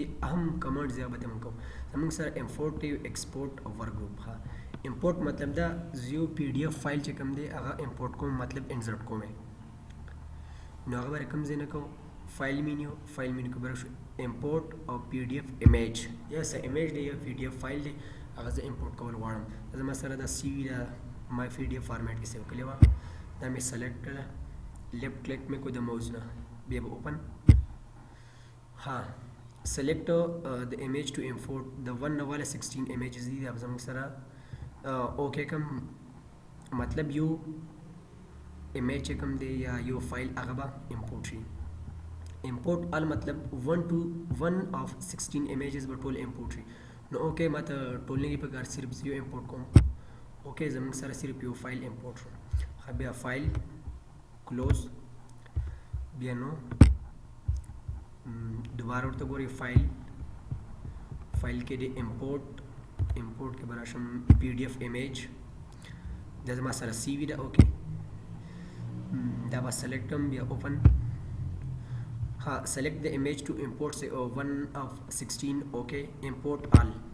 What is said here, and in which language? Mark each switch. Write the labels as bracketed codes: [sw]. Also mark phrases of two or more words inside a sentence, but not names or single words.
[ps] اهم کمانډ زیات به موږ کوو زموږ سره [en] import export [ps] او [en] work group [ps] ها امپورټ مطلب دا یو [en] PDF file [ps] چې کوم دی هغه امپورټ کوم مطلب انسرټ کوم نو هغه به کوم ځای نه کوو فایل مینیو کې به راشو امپورټ او [en] PDF image [ps] یا څه ایمیج دی یا [en] PDF file [ps] دی هغه زه امپورټ کول غواړم زما سره دا سی وي دا [en] my PDF format [ps] کې سیو کړې وه دا مې سلیکټ کړه [en] left click [ps] مې کو د موز نه بیا به اوپن ها [en] select the image to import the one [ps] والا 16 images دي دا زموږ سره اوکې کوم مطلب یو ایمیج چې کوم دی یا یو فایل هغه به امپورټ شي [en] import all [ps] مطلب [en] 1 of 16 images [ps] به ټول امپورټ شي نو اوکې ما ته ټول نه په کار صرف یو امپورټ کوم اوکې زموږ سره صرف یو فایل امپورټ شو بیا [en] file close [ps] بیا نو دوباره ورته ګورئ فایل کې د امپورټ کې به راشم [en] PDF image [ps] دا زما سره سی وي ده اوکې دا به سلیکټ کړم بیا اوپن ها [en] select the image to import [ps] 1 of 16 اوکې [en] import all